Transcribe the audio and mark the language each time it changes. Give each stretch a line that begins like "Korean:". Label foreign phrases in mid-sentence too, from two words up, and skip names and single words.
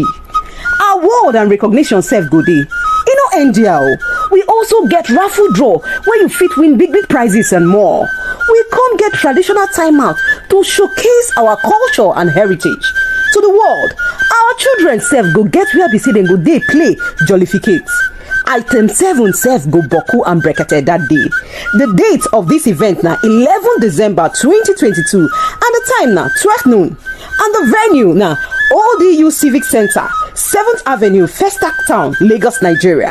Nigerian Pidgin: Award and recognition self go dey. We also get raffle draw where you fit win big prizes and more. We come get traditional timeout to showcase our culture and heritage to the world. Our children self go get where we say them go dey play jollificate. Item 7 self go boku and brekete that day. The date of this event now 11 December 2022 and the time now 12 noon. And the venue now ODU Civic Center, 7th Avenue, Festac Town, Lagos, Nigeria.